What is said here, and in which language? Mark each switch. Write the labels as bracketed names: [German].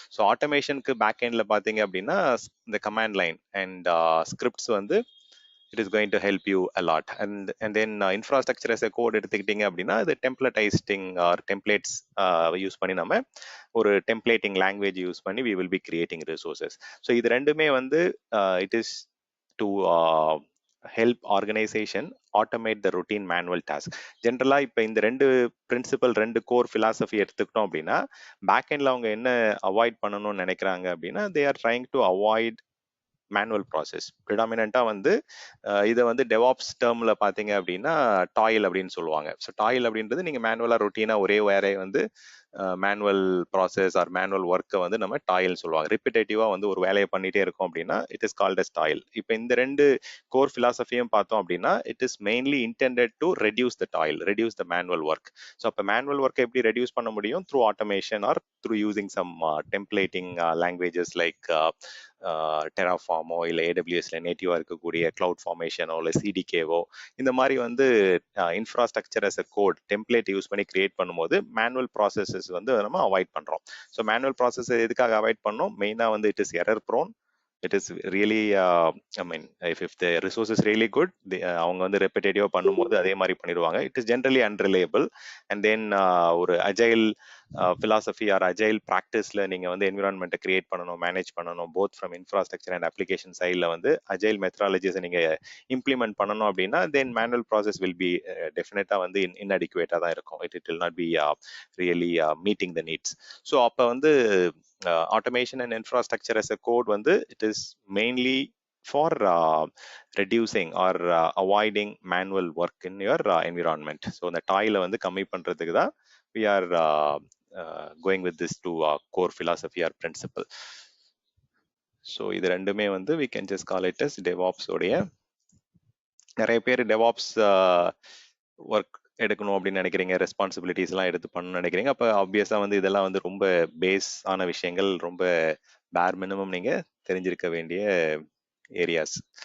[Tamil] So ஆட்டோமேஷனுக்கு back எண்டில் பார்த்தீங்க அப்படின்னா இந்த கமாண்ட் லைன் அண்ட் ஸ்கிரிப்ட்ஸ் வந்து [English] it is going to help you a lot. And then infrastructure as a code [Tamil] எடுத்துக்கிட்டீங்க அப்படின்னா இது டெம்ப்ளேட்டைஸ்டிங் ஆர் டெம்ப்ளேட்ஸ் யூஸ் பண்ணி நம்ம ஒரு டெம்ப்ளேட்டிங் லாங்குவேஜ் யூஸ் பண்ணி [English] we will be creating resources. [Tamil] So இது ரெண்டுமே வந்து [English] it is to help organization automate the routine manual task. [Tamil] ஜென்ரலா இப்போ இந்த 2 பிரின்சிபல் 2 கோர் பிலாசபி எடுத்துக்கிட்டோம் அப்படின்னா பேக் எண்ட்ல அவங்க என்ன அவாய்ட் பண்ணணும்னு நினைக்கிறாங்க அப்படின்னா [English] they are trying to avoid [Tamil] manual process. ப்ரிடாமினண்டா வந்து இதை வந்து டெவாப்ஸ் டேர்ம்ல பாத்தீங்க அப்படின்னா டாயில் அப்படின்னு சொல்லுவாங்க. ஸோ டாயில் அப்படின்றது நீங்க மேனுவலா ரொட்டீனா ஒரே வேலையை வந்து மேனுவல் ப்ராசஸ் ஆர் மேனுவல் ஒர்க்கை வந்து நம்ம டாயில் சொல்லுவாங்க. ரிப்பிட்டேட்டிவா வந்து ஒரு வேலையை பண்ணிட்டே இருக்கோம் அப்படின்னா [English] It is called as toil. [Tamil] இப்போ இந்த 2 கோர் பிலாசபியும் பார்த்தோம் அப்படின்னா [English] It is mainly intended to reduce the toil, reduce the manual work. [Tamil] So அப்போ மேனுவல் ஒர்க்கை எப்படி ரெடியூஸ் பண்ண முடியும்? [English] through automation or through using some templating languages like [Tamil] டெராஃபார்மோ இல்லை ஏடபிள்யூஎஸ்ல நேட்டிவாக இருக்கக்கூடிய கிளவுட் ஃபார்மேஷனோ இல்லை சிடிகேவோ இந்த மாதிரி வந்து infrastructure as a code template use பண்ணி கிரியேட் பண்ணும்போது மேனுவல் ப்ராசஸஸ் வந்து நம்ம அவாய்ட் பண்ணுறோம். ஸோ மேனுவல் ப்ராசஸ் எதுக்காக அவாய்ட் பண்ணோம்? மெயினாக வந்து [English] It is error prone. It is really I mean if the resource is really good [Tamil] அவங்க வந்து ரெப்பிட்டேட்டிவா பண்ணும்போது அதே மாதிரி பண்ணிடுவாங்க. [English] It is generally unreliable and then ஒரு agile [Tamil] philosophy or agile practiceல நீங்க வந்து என்விரான்மெண்ட்டை கிரியேட் பண்ணணும், மேனேஜ் பண்ணணும், [English] both from infrastructure and application [Tamil] சைடில் வந்து அஜைல் மெத்தடாலஜிஸை நீங்க இம்ப்ளிமெண்ட் பண்ணணும் அப்படின்னா [English] then manual process will be டெஃபினட்டா [Tamil] வந்து இன்அடிக்குவேட்டா தான் இருக்கும். [English] It will not be really meeting the needs. So அப்போ வந்து automation and infrastructure as a code வந்து it is mainly for reducing or avoiding manual work in your environment. So [Tamil] இந்த டாயில வந்து கம்மி பண்றதுக்கு தான் [English] we are going with this to core philosophy or principle. So [Tamil] இது ரெண்டுமே வந்து [English] we can just call it as DevOps உடைய. [Tamil] நிறைய பேர் DevOps ஒர்க் எடுக்கணும் அப்படின்னு நினைக்கிறீங்க, ரெஸ்பான்சிபிலிட்டிஸ் எல்லாம் எடுத்து பண்ணணும்னு நினைக்கிறீங்க. அப்போ ஆப்வியஸா வந்து இதெல்லாம் வந்து ரொம்ப பேஸ் ஆன விஷயங்கள், ரொம்ப பேர் மினிமம் நீங்க தெரிஞ்சிருக்க வேண்டிய ஏரியாஸ்.